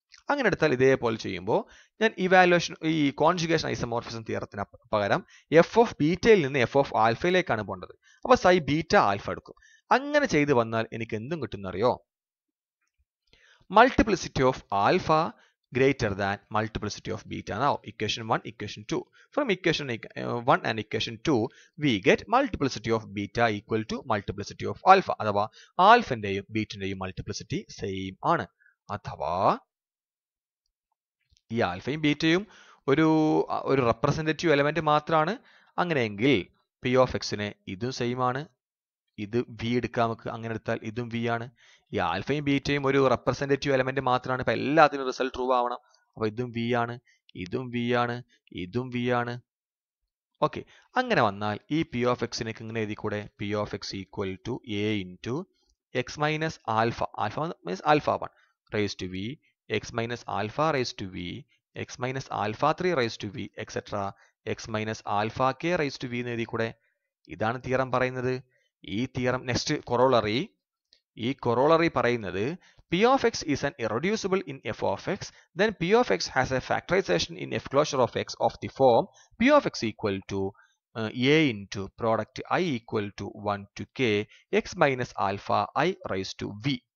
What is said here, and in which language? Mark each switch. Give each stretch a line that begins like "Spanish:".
Malayalam: അങ്ങനെ എടുത്താൽ ഇതേപോലെ ചെയ്യുമ്പോൾ ഞാൻ ഇവാലുവേഷൻ, ഈ കോൺജുഗേഷൻ ഐസോമോർഫിസം തിയറത്തിന് പകരം എഫ് ഓഫ് ബീറ്റയിൽ നിന്ന് എഫ് ഓഫ് ആൽഫയിലേക്കാണ് പോകേണ്ടത്. അപ്പൊ സൈ ബീറ്റ ആൽഫ എടുക്കും. അങ്ങനെ ചെയ്ത് വന്നാൽ എനിക്ക് എന്തും കിട്ടുന്നറിയോ?
English: Multiplicity of alpha greater than multiplicity of beta. Now equation 1, equation 2. From equation 1 and equation 2 we get multiplicity of beta equal to multiplicity of alpha.
Malayalam: അഥവാ ആൽഫന്റെയും ബീറ്റന്റെയും മൾട്ടിപ്ലിസിറ്റി സെയിം ആണ്. അഥവാ ഈ ആൽഫയും ബീറ്റയും ഒരു റെപ്രസെന്റേറ്റീവ് എലമെന്റ് മാത്രമാണ്. അങ്ങനെയെങ്കിൽ പി ഓഫ് എക്സിന് ഇതും same ആണ്, ഇത് വി എടുക്കാം നമുക്ക്. അങ്ങനെ എടുത്താൽ ഇതും വി ആണ്. ഈ ആൽഫയും ബീറ്റയും ഒരു റെപ്രസെന്റേറ്റീവ് എലമെന്റ് മാത്രമാണ്. ഇപ്പൊ എല്ലാത്തിനും റിസൾട്ട് ട്രൂ ആവണം. അപ്പൊ ഇതും വി ആണ്, ഇതും വി ആണ്, ഇതും വി ആണ്. ഓക്കെ, അങ്ങനെ വന്നാൽ ഈ
English: P of എക്സിനേക്ക് ഇങ്ങനെ എഴുതിക്കൂടെ? P of X equal to A into x minus alpha, alpha means alpha 1 raised to v, x minus alpha raised to v, x minus alpha 3 raised to v, etc. x minus alpha k raised to v
Malayalam: എന്ന് എഴുതി കൂടെ. ഇതാണ് theorem പറയുന്നത്. ഈ theorem next corollary, ഈ corollary പറയുന്നത്
English: p of x is an irreducible in f of x, then p of x has a factorization in f closure of x of the form p of x equal to a into product I equal to 1 to k x minus alpha I raised to v.